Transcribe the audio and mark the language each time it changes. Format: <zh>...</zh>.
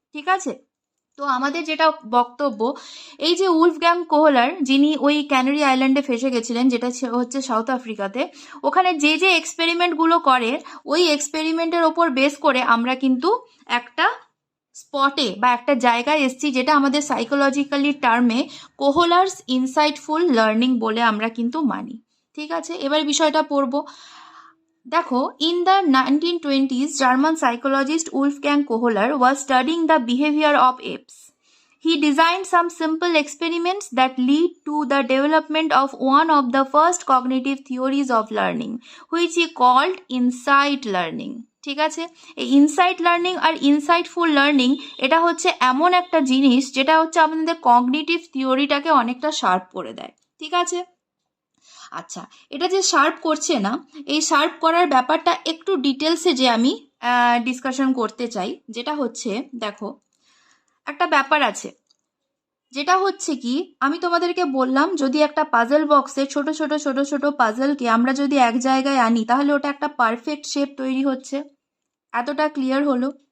<bn>ঠিক আছে, তো আমাদের যেটা বক্তব্য, এই যে উলফগ্যাং কোহলার, যিনি ওই ক্যানারি আইল্যান্ডে ফেসে গেছিলেন, যেটা হচ্ছে সাউথ আফ্রিকাতে, ওখানে যে যে এক্সপেরিমেন্টগুলো করে, ওই এক্সপেরিমেন্টের ওপর বেস করে আমরা কিন্তু একটা স্পটে বা একটা জায়গায় এসছি, যেটা আমাদের সাইকোলজিক্যালি টার্মে কোহলার্স ইনসাইটফুল লার্নিং বলে আমরা কিন্তু মানি। ঠিক আছে, এবার বিষয়টা পড়বো। দেখো,</bn> <en>in the 1920s, German psychologist Wolfgang Kohler was studying the behavior of apes. He designed some simple experiments that lead to the development of one of the first cognitive theories of learning, which he called insight learning.</en> <bn>ঠিক আছে, এই insight learning আর insightful learning, এটা হচ্ছে এমন একটা জিনিস যেটা হচ্ছে আমাদের কগনিটিভ থিওরিটাকে অনেকটা শার্প করে দেয়। ঠিক আছে, আচ্ছা, এটা যে শার্প করছে না, এই শার্প করার ব্যাপারটা একটু ডিটেলসে যে আমি ডিসকাশন করতে চাই, যেটা হচ্ছে, দেখো একটা ব্যাপার আছে, যেটা হচ্ছে কি, আমি তোমাদেরকে বললাম যদি একটা পাজল বক্সে ছোট ছোট ছোট ছোট পাজলকে আমরা যদি এক জায়গায় আনি, তাহলে ওটা একটা পারফেক্ট শেপ তৈরি হচ্ছে। এতটা ক্লিয়ার হলো?</bn>